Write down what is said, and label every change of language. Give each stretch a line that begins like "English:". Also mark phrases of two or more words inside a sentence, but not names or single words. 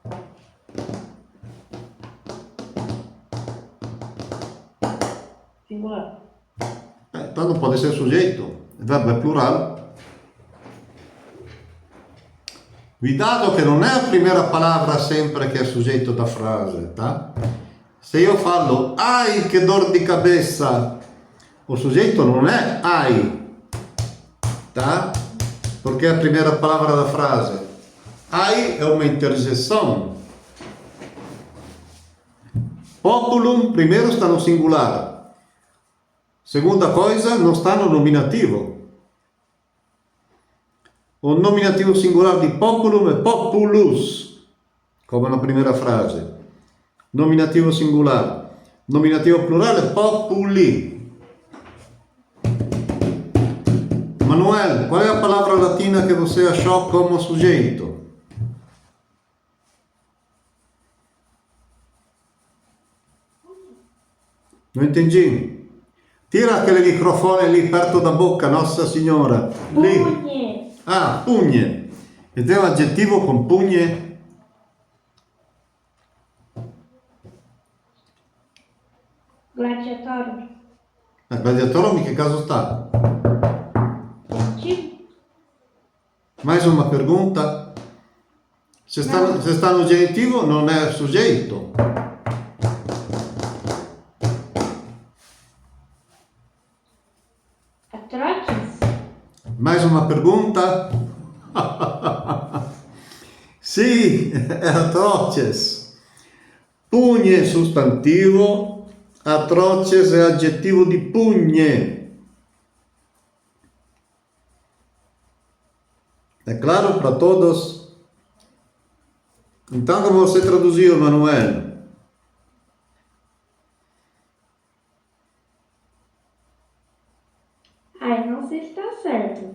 Portuguese: Singular. Então não pode ser sujeito. O verbo é plural. Cuidado que não é a primeira palavra sempre que é sujeito da frase, tá? Se io falo, ai che dor di cabeça, o sujeito não é ai, tá? Porque é a primeira palavra da frase. Ai é uma interjeção. Populum, primeiro está no singular. Segunda coisa, não está no nominativo. O nominativo singular di populum è populus, come na primeira frase. Nominativo singular. Nominativo plurale è populi. Manuel, qual é a palavra latina que você achou como sujeito? Não entendi. Tira aquele microfone lì perto da bocca, Nossa Senhora. Lì. Pugne. Ah, pugne.
Italian: Ed è un aggettivo con pugne?
Portuguese: Gladiatório. A gladiatorum em que caso está? Genitivo. Mais uma pergunta? Se está no genitivo,
Italian: non è sujeito.
Portuguese: Atrotes. Mais uma pergunta?
Italian: Sì, è atroces. Pugne è sostantivo, atroces è aggettivo di pugne.
Portuguese: É claro para todos? Então, como você traduziu, Manuel? Ai, não sei se está certo.